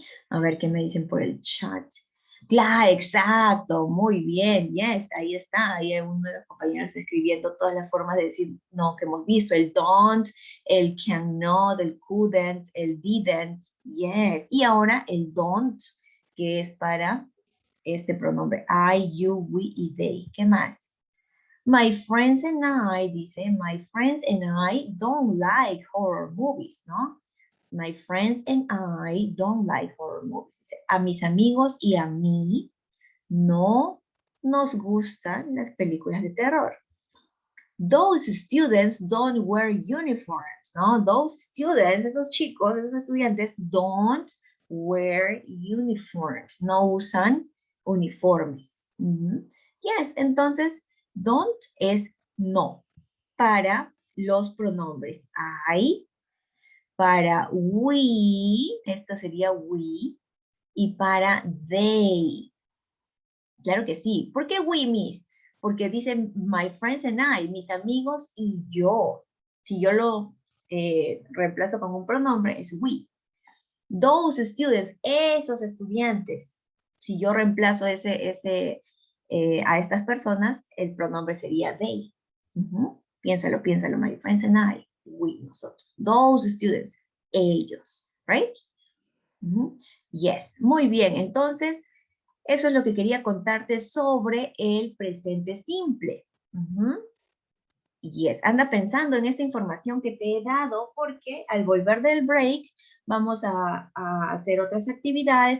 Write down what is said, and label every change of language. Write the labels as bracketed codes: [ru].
[es] A ver qué me dicen por el chat. Claro, exacto, muy bien, yes, ahí está, ahí hay uno de los compañeros escribiendo todas las formas de decir no que hemos visto, el don't, el cannot, el couldn't, el didn't, yes, y ahora el don't, que es para este pronombre, I, you, we y they, ¿qué más? [en] My friends and I, dice, my friends and I don't like horror movies, ¿no? My friends and I don't like horror movies. [es] A mis amigos y a mí no nos gustan las películas de terror. [en] Those students don't wear uniforms, ¿no? Those students, [es] esos chicos, esos estudiantes, [en] don't wear uniforms. [es] No usan uniformes. Yes, entonces, don't es no para los pronombres I, para we, esto sería we, y para they. Claro que sí. ¿Por qué we, miss? Porque dicen [en] my friends and I, [es] mis amigos y yo. Si yo lo reemplazo con un pronombre, es we. [en] Those students, [es] esos estudiantes. Si yo reemplazo a estas personas, el pronombre sería they. Piénsalo, [en] my friends and I. [es] We, nosotros. [en] Those students, ellos, right? [es] Yes, muy bien. Entonces, eso es lo que quería contarte sobre el presente simple. Yes, anda pensando en esta información que te he dado porque al volver del break vamos a hacer otras actividades.